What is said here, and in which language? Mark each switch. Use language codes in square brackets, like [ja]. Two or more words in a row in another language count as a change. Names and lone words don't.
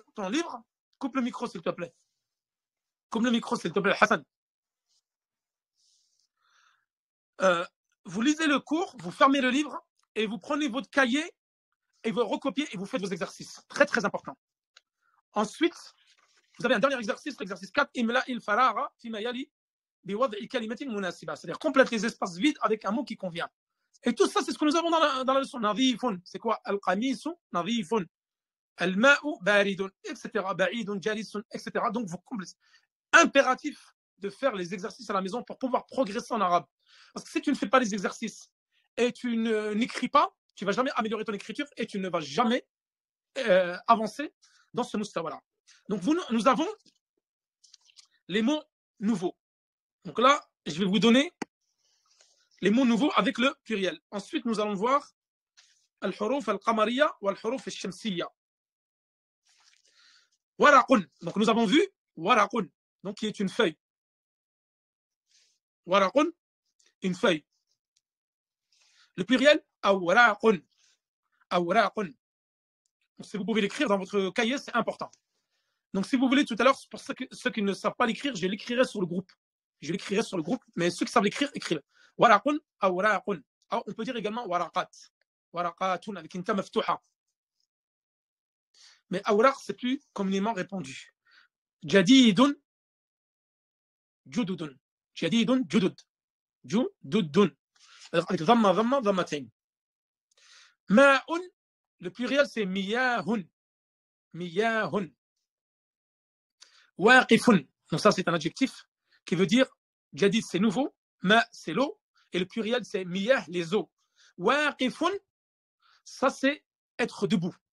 [fr] Ton livre, coupe le micro s'il te plaît. Coupe le micro s'il te plaît, Hassan. Vous lisez le cours, vous fermez le livre et vous prenez votre cahier et vous recopiez et vous faites vos exercices. Très très important. Ensuite, vous avez un dernier exercice, l'exercice 4, [ar] املأ الفراغ فيما يلي بوضع كلمة مناسبة. [fr] C'est-à-dire complète les espaces vides avec un mot qui convient. Et tout ça, c'est ce que nous avons dans la leçon. Nadhifun, c'est quoi? [ar] القميص نظيف. الماء بارد, etc. بعيد جالس, [fr] etc. Donc, vous complétez. Impératif de faire les exercices à la maison pour pouvoir progresser en arabe. Parce que si tu ne fais pas les exercices et tu n'écris pas, tu ne vas jamais améliorer ton écriture et tu ne vas jamais avancer dans ce mustawa-là. Donc, nous avons les mots nouveaux. Donc là, je vais vous donner les mots nouveaux avec le pluriel. Ensuite, nous allons voir [ar] الحروف القمرية [fr] ou [ar] الحروف الشمسية. Waraqun. [fr] Donc, nous avons vu waraqun, donc qui est une feuille. Waraqun, une feuille. Le pluriel, awraqun. [ar] Awraqun. [fr] Si vous pouvez l'écrire dans votre cahier, c'est important. Donc, si vous voulez, tout à l'heure, pour ceux qui ne savent pas l'écrire, je l'écrirai sur le groupe. Je l'écrirai sur le groupe, mais ceux qui savent l'écrire, écrivez-le. [ar] ورق، أوراق. [fr] On peut dire également waraqat. Waraqatun avec une [ar] تاء مفتوحة. [fr] Mais awraq, c'est plus communément répandu. [ar] جديد، جدد. جديد، جدد. جدد. [fr] Avec [ar] ضمة، ضمة، ضمتين. [fr] Ma'un, le pluriel, c'est miyahun. [ar] مياه. واقف. [fr] Donc ça, c'est un adjectif qui veut dire jadid, c'est nouveau. Ma, c'est l'eau. Et le pluriel, c'est miyah, les eaux. Waqifun, ça, c'est être debout.